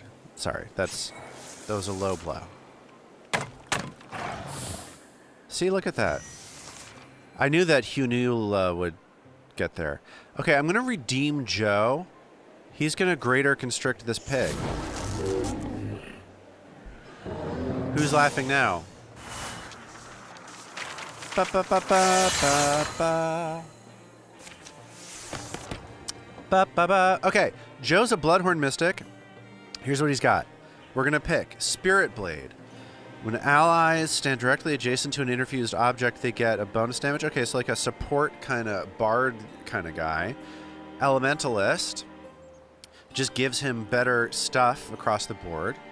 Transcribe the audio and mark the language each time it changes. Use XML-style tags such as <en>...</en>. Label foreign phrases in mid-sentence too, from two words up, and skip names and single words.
<en>Sorry. That was a low blow. See, look at that. I knew that Hunula would get there. Okay, I'm going to redeem Joe. He's going to greater constrict this pig. Who's laughing now? Ba, ba, ba, ba, ba, ba. Ba-ba-ba. Okay, Joe's a Bloodhorn Mystic. Here's what he's got. We're going to pick Spirit Blade. When allies stand directly adjacent to an interfused object, they get a bonus damage. Okay, so like a support kind of bard kind of guy. Elementalist. Just gives him better stuff across the board.</en>